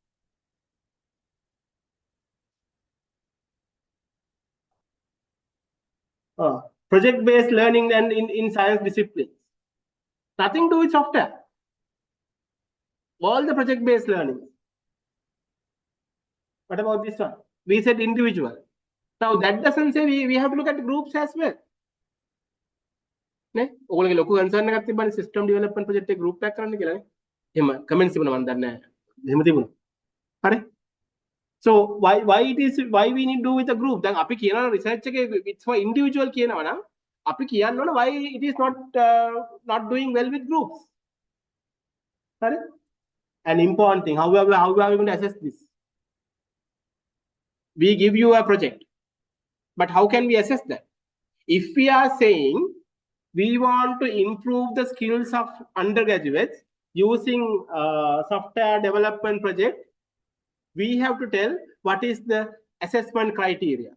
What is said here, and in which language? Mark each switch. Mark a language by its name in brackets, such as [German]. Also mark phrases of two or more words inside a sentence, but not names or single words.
[English] Project-based learning and in science disciplines. Nothing to do with software. All the project-based learning. What about this one? We said individual. Now that doesn't say we have to look at groups as well. [Sinhala] නේ ඔයගොල්ලෝගේ ලොකු කන්සර්න් එකක් තිබ්බනේ [English] system development project [Sinhala] එක ගෲප් එකක් කරන්න කියලා නේ. එහෙම කමෙන්ට්ස් තිබුණා මම දන්නේ නැහැ. එහෙම තිබුණා. හරි. [English] So why we need to do with a group? [Sinhala] දැන් අපි කියනවා රිසර්ච් එකේ [English] it's for individual [Sinhala] කියනවා නම් අපි කියන්න ඕන [English] why it is not doing well with groups. [Sinhala] හරි? [English] An important thing, how are we going to assess this? We give you a project, but how can we assess that? If we are saying we want to improve the skills of undergraduates using software development project, we have to tell what is the assessment criteria.